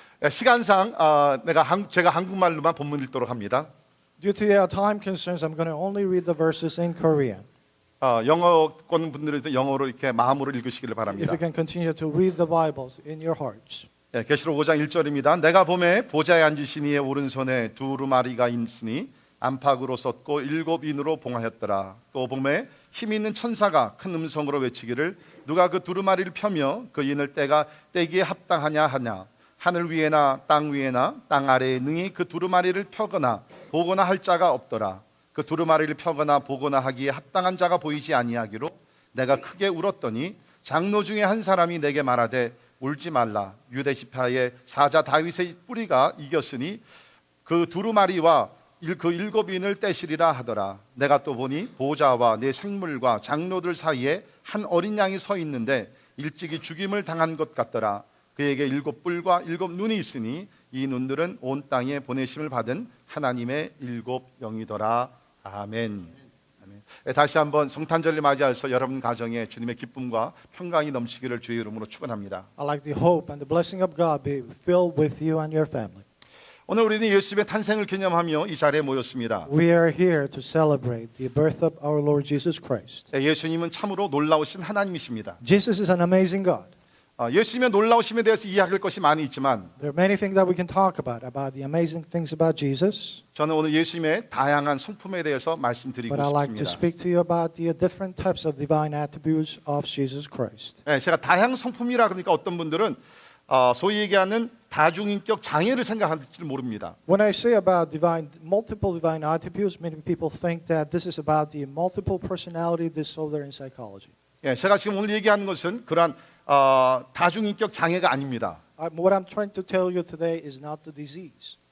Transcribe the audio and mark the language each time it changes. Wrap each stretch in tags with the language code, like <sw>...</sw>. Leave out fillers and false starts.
<ko>시간상 제가 한국말로만 본문 읽도록 합니다.</ko> <en>Due to time concerns, I'm going to only read the verses in Korean.</en> <ko>영어권 분들은 영어로 이렇게 마음으로 읽으시기를</ko> <en>If</en> <ko>바랍니다.</ko> <en>you can continue to read the Bibles in your hearts.</en> <ko>계시록 5장 1절입니다. 내가 보매 보좌에 앉으신 이의 오른손에 두루마리가 있으니 안팎으로 썼고 7인으로 봉하였더라. 또 보매 힘 있는 천사가 큰 음성으로 외치기를 누가 그 두루마리를 펴며 그 인을 떼기에 합당하냐 하냐. 하늘 위에나 땅 위에나 땅 아래에 능히 그 두루마리를 펴거나 보거나 할 자가 없더라. 그 두루마리를 펴거나 보거나 하기에 합당한 자가 보이지 아니하기로 내가 크게 울었더니 장로 중에 한 사람이 내게 말하되 울지 말라. 유대 지파의 사자 다윗의 뿌리가 이겼으니 그 두루마리와 그 7인을 떼시리라 하더라. 내가 또 보니 보좌와 내 생물과 장로들 사이에 한 어린 양이 서 있는데 일찍이 죽임을 당한 것 같더라. 그에게 7뿔과 7눈이 있으니 이 눈들은 온 땅에 보내심을 받은 하나님의 7영이더라. 아멘. 다시 한번 성탄절을 맞이해서 여러분 가정에 주님의 기쁨과 평강이 넘치기를 주의 이름으로 축원합니다.</ko> <en>I like the hope and the blessing of God be filled with you and your family.</en> <ko>오늘 우리는 예수님의 탄생을 기념하며 이 자리에 모였습니다.</ko> <en>We are here to celebrate the birth of our Lord Jesus Christ.</en> <ko>예수님은 참으로 놀라우신 하나님이십니다.</ko> <en>Jesus is an amazing God.</en> <ko>예수님의 놀라우심에 대해서 이야기할 것이 많이 있지만</ko> <en>There are many things that we can talk about the amazing things about Jesus.</en> <ko>저는 오늘 예수님의 다양한 성품에 대해서 말씀드리고</ko> <en>But I like to</en> <ko>싶습니다.</ko> <en>speak to you about the different types of divine attributes of Jesus Christ.</en> <ko>제가 다양 성품이라 그러니까 어떤 분들은 소위 얘기하는 다중인격 장애를 생각할지 모릅니다.</ko> <en>When I say about multiple divine attributes, many people think that this is about the multiple personality disorder in psychology.</en> <ko>제가 지금 오늘 얘기하는 것은 그러한 다중인격 장애가 아닙니다.</ko> <en>What I'm trying to tell you today is not the disease.</en>